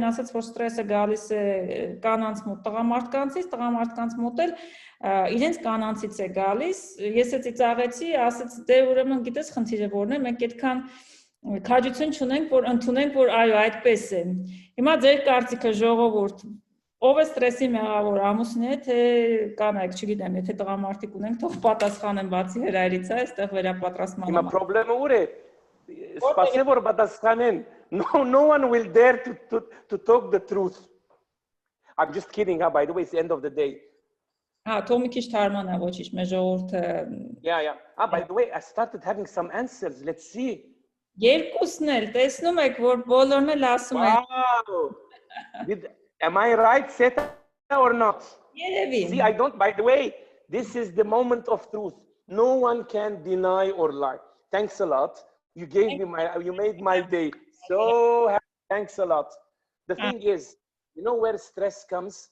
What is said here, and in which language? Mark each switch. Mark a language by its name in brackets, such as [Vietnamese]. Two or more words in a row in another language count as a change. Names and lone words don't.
[Armenian] ասաց, որ ստրեսը գալիս է կանանց մոտ տղամարդկանց մոտ էլ իրենց կանանցից է գալիս, ես է ծիծաղեցի, ասեցի, դե ուրեմն գիտես խնդիրը որն է, մենք այդքան քաջություն չունենք, որ ընդունենք, որ այո, այդպես է։ Հիմա ձեր կարծիքը ժողովուրդ, ով է ստրեսի մեղավոր, ամուսինը թե կանայք, չգիտեմ, եթե տղամարդիկ ունենք, թող պատասխանեն բացի Հրայրից, այստեղ վերապատրաստման։ Հիմա խնդրումը ուր է։ Սպասե որ պատասխանեն, [English] no one will dare to talk the truth. I'm just kidding, by the way, it's the end of the day. [Armenian] Թող մի քիչ թարմանա, ոչինչ, մեր ժողովուրդը։ [English] Yeah. By the way, I started having some answers. Let's see. [Armenian] Երկուսն էլ տեսնում եք, որ բոլորն էլ ասում են։ [English] Wow. Am I right, Seta, or not? [Armenian] Երևի։ [English] See, I don't, by the way, this is the moment of truth. No one can deny or lie. Thanks a lot. You made my day. So happy. Thanks a lot. The thing is, you know where stress comes?